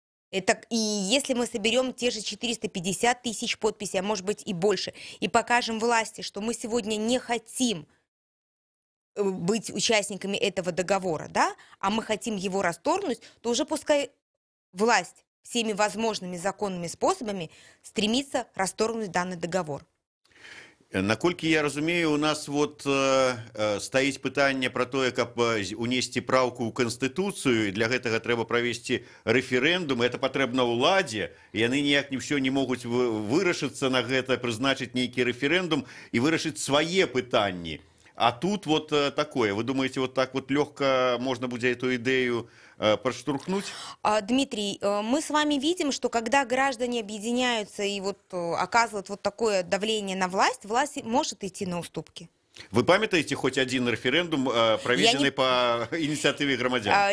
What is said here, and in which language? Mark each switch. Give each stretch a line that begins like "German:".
Russian: Это, и если мы соберем те же 450 тысяч подписей, а может быть и больше, и покажем власти, что мы сегодня не хотим быть участниками этого договора, да, а мы хотим его расторгнуть, то уже пускай власть всеми возможными законными способами стремится расторгнуть данный договор.
Belarusian: Наколькі я разумею, у нас вот стаіць пытанне пра тое, каб унесці праўку ў канстытуцыю, і для гэтага трэба правесці рэферэндум, это патрэбна ўладзе, яны ніяк не ўсё не могуць вырашыцца на гэта, прызначыць нейкі рэферэндум і вырашыць свае пытанні.
Russian: А тут вот такое. Вы думаете, вот так вот легко можно будет эту идею проштурхнуть? Дмитрий, мы с вами видим, что когда граждане объединяются и вот оказывают вот такое давление на власть, власть может идти на уступки. Вы памятаете хоть один референдум, проведенный по инициативе громадян?